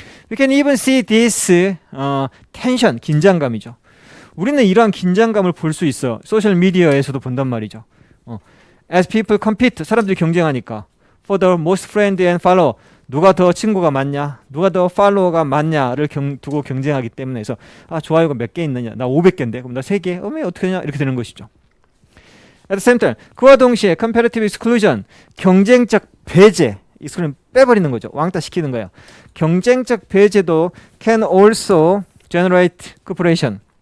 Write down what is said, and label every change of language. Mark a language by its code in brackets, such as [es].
[en] We can even see this tension, [ko] 긴장감이죠. 우리는 이러한 긴장감을 볼 수 있어. 소셜 미디어에서도 본단 말이죠. [en] As people compete, [ko] 사람들이 경쟁하니까 [en] for the most friend and follower, [ko] 누가 더 친구가 많냐, 누가 더 팔로워가 많냐를 두고 경쟁하기 때문에 해서 좋아요가 몇 개 있느냐, 나 500개인데 그럼 나 3개, 어떻게 되냐, 이렇게 되는 것이죠. [en] At the same time, [ko] 그와 동시에 [en] comparative exclusion, [ko] 경쟁적 배제, [en] exclusion [ko] 빼버리는 거죠. 왕따 시키는 거예요. 경쟁적 배제도 [en] can also generate cooperation.